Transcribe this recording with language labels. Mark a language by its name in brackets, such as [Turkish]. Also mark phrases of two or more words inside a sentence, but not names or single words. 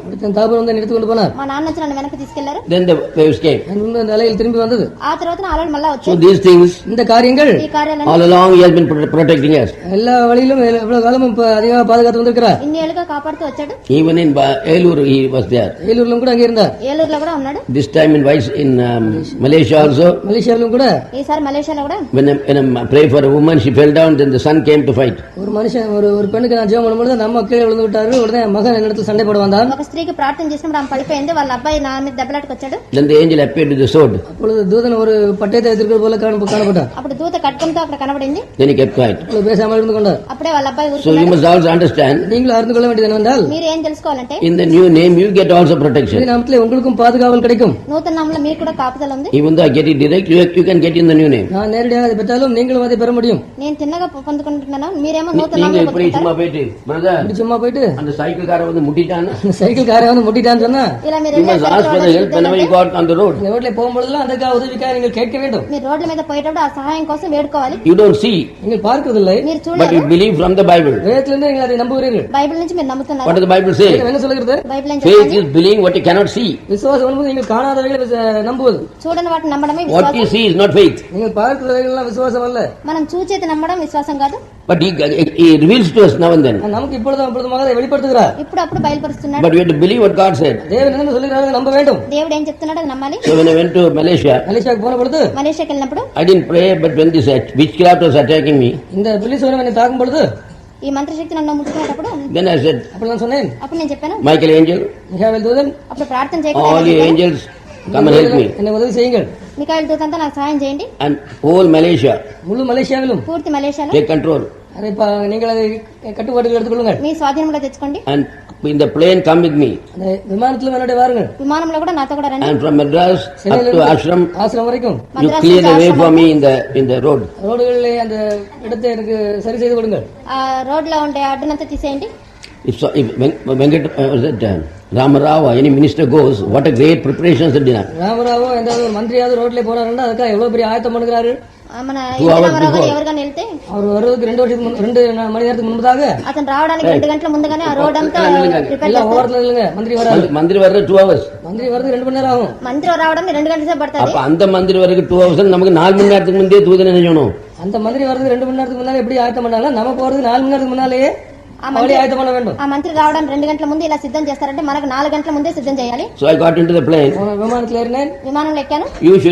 [Tamil] என் தகப்பன் வந்து என்னை எடுத்துக்கொண்டு போனார். [Telugu] మా నాన్న వచ్చి నన్ను వెనక్కి తీసుకెళ్లారు. [English] Then the waves came. [Tamil] அந்த அலைகள் திரும்பி வந்தது. [Telugu] ఆ తర్వాత నా అలలు మళ్ళా [English] So [Telugu] వచ్చాయి. [English] these things, [Tamil] இந்த காரியங்கள் [Telugu] ఈ కార్యాలన్నీ [English] all along he has been protecting us. [Tamil] எல்லா வழியிலும் எவ்வளவு காலமும் அதிகமாக பாதுகாத்து வந்திருக்கிறார். [Telugu] ఇన్ని ఏళ్ళుగా కాపాడుతూ వచ్చాడు. [English] Even in Elur he was there. [Tamil] ஏலூரிலும் கூட அங்கே இருந்தார். [Telugu] ఏలూరులో కూడా ఉన్నాడు. [English] This time in Malaysia also, [Tamil] மலேசியாவிலும் கூட [Telugu] ఈసారి మలేషియాలో కూడా [English] when I prayed for a woman, she fell down, then the son came to fight. [Tamil] ஒரு மனுஷன் ஒரு பெண்ணுக்கு நான் ஜெபம் பண்ணும்போது நம்ம கீழே விழுந்து விட்டாரு. உடனே மகன் என்னிடத்தில் சண்டை போட வந்தான். [Telugu] ఒక స్త్రీకి ప్రార్థన చేసినప్పుడు ఆమె పడిపోయింది. వాళ్ళ అబ్బాయి నా మీద దెబ్బలాటకు వచ్చాడు. [English] Then the angel appeared with the sword. [Tamil] அப்பொழுது தூதன் ஒரு பட்டயத்தை வைத்திருக்கிறது போல காணப்பட்டார். [Telugu] అప్పుడు దూత కట్టుకుంటూ అక్కడ కనబడింది. [English] Then he kept quiet. [Tamil] அப்பொழுது பேசாமல் இருந்து கொண்டார். [Telugu] అప్పుడే వాళ్ళ అబ్బాయి [English] So you [Telugu] ఊరుకున్నాడు. [English] must also understand, [Tamil] நீங்கள் அறிந்து கொள்ள வேண்டியது என்னவென்றால், [Telugu] మీరు ఏం తెలుసుకోవాలంటే [English] in the new name you get also [Tamil] இந்த [English] protection. [Tamil] நாமத்திலே உங்களுக்கும் பாதுகாவல் கிடைக்கும். [Telugu] నూతన నామంలో మీకు కూడా కాపుదల ఉంది. [English] Even though I get it direct, you can get in the new name. [Tamil] நான் நேரடியாக அதை பெற்றாலும் நீங்களும் அதை பெற முடியும். [Telugu] నేను తిన్నగా పొందుకుంటున్నాను. మీరేమో నూతన [Tamil] நீங்க [Telugu] నామంలో [Tamil] இப்படி சும்மா [Telugu] పొందుకుంటారు. [Tamil] போயிட்டு, brother, இப்படி சும்மா போயிட்டு அந்த சைக்கிள் கார வந்து முட்டிட்டான்னு, அந்த சைக்கிள் காரை வந்து முட்டிட்டான்னு சொன்னா, [Telugu] ఇలా మీరు [English] you must ask for the help whenever you got on the road. [Tamil] இந்த ரோட்ல போகும்பொழுதெல்லாம் அந்த உதவிக்காக நீங்கள் கேட்க வேண்டும். [Telugu] మీరు రోడ్ల మీద పోయేటప్పుడు ఆ సహాయం కోసం వేడుకోవాలి. [English] You don't see, [Tamil] நீங்கள் பார்க்கிறதில்லை, [Telugu] మీరు [English] but [Telugu] చూడలేదు. [English] you believe from the Bible. [Tamil] வேதத்திலிருந்து நீங்கள் அதை நம்புகிறீர்கள். [Telugu] బైబిల్ నుంచి మీరు నమ్ముతున్నారు. [English] What does the Bible say? [Tamil] வேதம் என்ன சொல்கிறது? [Telugu] బైబిల్ ఏం [English] Faith [Telugu] చెప్తుంది? [English] is believing what you cannot see. [Tamil] விசுவாசம் என்பது நீங்கள் காணாதவைகளை நம்புவது. [Telugu] చూడని వాటిని నమ్మడమే [English] What [Telugu] విశ్వాసం. [English] you see is not faith. [Tamil] நீங்கள் பார்க்கிறவைகள்லாம் விசுவாசம் அல்ல. [Telugu] మనం చూచేది నమ్మడం విశ్వాసం కాదు. [English] But he reveals to us now and then. [Tamil] நமக்கு இப்பொழுதும் அப்பொழுதுமாக அதை வெளிப்படுத்துகிறார். [Telugu] ఇప్పుడు అప్పుడు బయలుపరుస్తున్నాడు. [English] But we have to believe what God said. [Tamil] தேவன் என்ன சொல்லுகிறார்கள் நம்ப வேண்டும். [Telugu] దేవుడు ఏం చెప్తున్నాడో అది నమ్మాలి. [English] So when I went to Malaysia, [Tamil] மலேசியாவுக்கு போன பொழுது [Telugu] మలేషియాకి వెళ్ళినప్పుడు [English] I didn't pray, but when this witchcraft was attacking me, [Tamil] இந்த பிலிசோனம் என்னை தாக்கும் பொழுது [Telugu] ఈ మంత్రశక్తి నన్ను ముట్టుకునేటప్పుడు [English] then I said, [Tamil] அப்படி நான் சொன்னேன், [Telugu] అప్పుడు నేను చెప్పాను, [English] Michael angel, [Tamil] மிகாவேல் தூதன் [Telugu] అప్పుడు ప్రార్థన [English] all you [Telugu] చేయకుండా [English] angels, come and help me. [Tamil] என்னை உதவி செய்யுங்கள். [Telugu] మికాయిల్ దూతంతా నాకు సహాయం చేయండి. [English] And whole Malaysia, [Tamil] முழு மலேசியாவிலும் [Telugu] పూర్తి మలేషియాలో [English] take control. [Tamil] அதை நீங்கள் அதை கட்டுப்பாட்டுக்கு எடுத்துக்கொள்ளுங்கள். [Telugu] మీ స్వాధీనంలో తెచ్చుకోండి. [English] And in the plane, come with me. [Tamil] அந்த விமானத்திலும் என்னுடைய வாருங்கள். [Telugu] విమానంలో కూడా నాతో కూడా రండి. [English] And from Madras up to Ashram, [Tamil] ஆசிரம் வரைக்கும் [English] you clear the way for me in the road. [Tamil] ரோடுகளிலே அந்த இடத்தை எனக்கு சரி செய்து கொடுங்கள். [Telugu] ఆ రోడ్ లో ఉండే అడ్డునంతా తీసేయండి. [English] If Venkat, Ramarao, any minister goes, what a great preparations are done. [Tamil] ராமராவோ எந்த ஒரு மந்திரியாவது ரோட்ல போறாருன்னா அதுக்காக எவ்வளவு பெரிய ஆயத்தம் பண்ணுகிறாரு. [Telugu] మన [English] 2 hours [Telugu] రామారావు [English] before. [Telugu] ఎవరికైనా వెళ్తే [Tamil] அவர் வருவதற்கு 2 மணி நேரத்துக்கு முன்பதாக [Telugu] అతను రావడానికి 2 గంటల ముందుగానే ఆ రోడ్ అంతా ప్రిపేర్ [Tamil] எல்லாம் [Telugu] చేస్తారు. [Tamil] ஓரத்துல இல்லைங்க, மந்திரி வராரு. மந்திரி வர்றா 2 hours. மந்திரி வரதுக்கு 2 மணி நேரம் ஆகும். [Telugu] మంత్రి రావడానికి 2 గంటల సేపు పడుతుంది. [Tamil] அப்ப அந்த மந்திரி வரைக்கும் 2 hours நமக்கு 4 மணி நேரத்துக்கு முன்னே தூதனை செய்யணும். அந்த மந்திரி வரதுக்கு 2 மணி நேரத்துக்கு முன்னாலே எப்படி ஆயத்தம் பண்ணாலும் நம்ம போறதுக்கு 4 மணி நேரத்துக்கு முன்னாலேயே அவளே ஆயத்தம் பண்ண வேண்டும். [Telugu] ఆ మంత్రి రావడానికి 2 గంటల ముందు ఇలా సిద్ధం చేస్తారంటే మనకు 4 గంటల ముందే సిద్ధం చేయాలి. [English] So I got into the plane. [Tamil] விமானத்தில் ஏறினேன். [Telugu] విమానంలో ఎక్కాను.